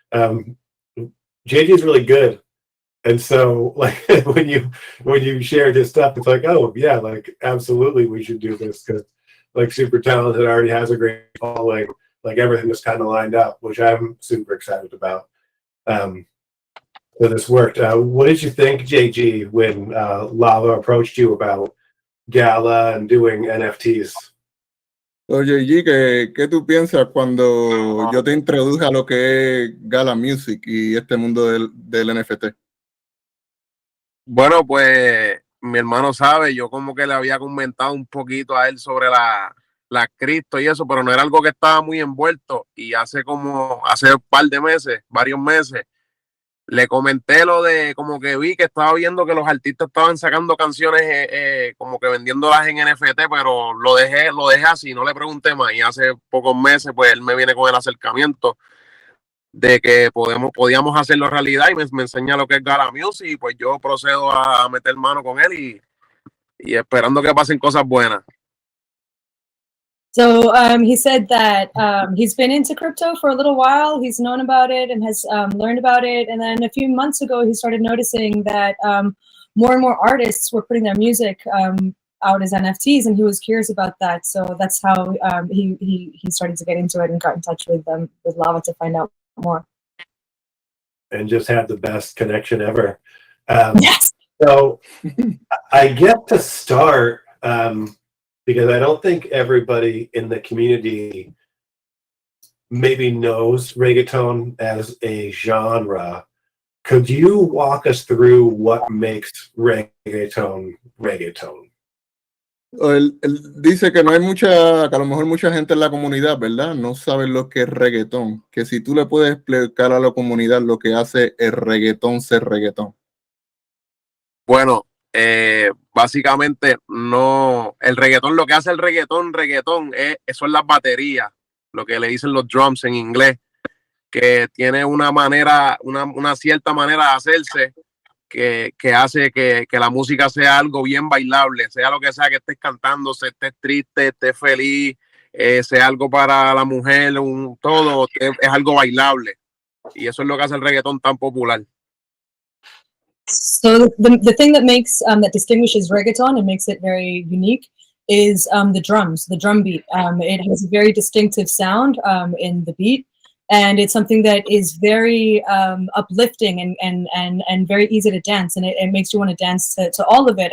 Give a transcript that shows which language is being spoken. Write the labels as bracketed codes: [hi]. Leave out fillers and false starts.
[en] Jey G is really good. And so like when you share this stuff, it's like, oh yeah, like absolutely we should do this, because like super talented, already has a great following, like everything was kind of lined up, which I'm super excited about. So this worked. What did you think, Jey G, when Lava approached you about Gala and doing NFTs? [es] Oye, G, ¿qué tú piensas cuando yo te introduje a lo que es Gala Music y este mundo del NFT? Bueno, pues mi hermano sabe, yo como que le había comentado un poquito a él sobre la cripto y eso, pero no era algo que estaba muy envuelto. Y hace un par de meses, varios meses, le comenté lo de, como que vi que estaba viendo que los artistas estaban sacando canciones como que vendiéndolas en NFT, pero lo dejé así, no le pregunté más. Y hace pocos meses, pues él me viene con el acercamiento de que podíamos hacerlo realidad, y me enseña lo que es Gala Music, y pues yo procedo a meter mano con él y esperando que pasen cosas buenas. [en] So he said that he's been into crypto for a little while. He's known about it and has learned about it. And then a few months ago, he started noticing that more and more artists were putting their music out as NFTs, and he was curious about that. So that's how he started to get into it and got in touch with Lava to find out more. And just had the best connection ever. Yes. So I get to start because I don't think everybody in the community maybe knows reggaeton as a genre. Could you walk us through what makes reggaeton reggaeton? [es] Él dice que no hay que a lo mejor mucha gente en la comunidad, ¿verdad? No sabe lo que es reggaetón. Que si tú le puedes explicar a la comunidad lo que hace el reggaetón ser reggaetón. Bueno, básicamente no, el reggaetón, lo que hace el reggaetón son las baterías, lo que le dicen los drums en inglés, que tiene una cierta manera de hacerse que hace que la música sea algo bien bailable, sea lo que sea que estés cantando, si estés triste, estés feliz, sea algo para la mujer, todo es algo bailable, y eso es lo que hace el reggaetón tan popular. [en] So the thing that makes that distinguishes reggaeton and makes it very unique is the drums, the drum beat. It has a very distinctive sound in the beat, and it's something that is very uplifting and very easy to dance, and it makes you want to dance to all of it.